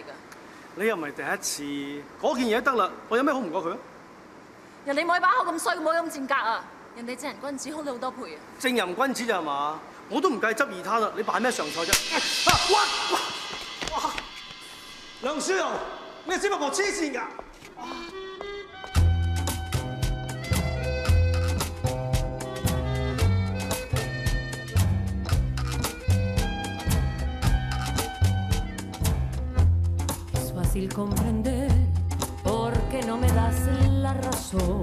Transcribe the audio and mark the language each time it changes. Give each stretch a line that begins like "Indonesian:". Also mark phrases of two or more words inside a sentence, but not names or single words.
Cantonese: 你又唔係第一次，嗰件嘢得啦，我有咩好唔過佢啊？人哋冇把口咁衰，冇咁賤格啊！人哋正人君子好你好多倍啊！正人君子咋係嘛？我都唔計執二攤啦，你扮咩上菜啫？哇！梁書豪，你係小八婆黐線㗎！
Spanish: comprender por qué no me das la razón.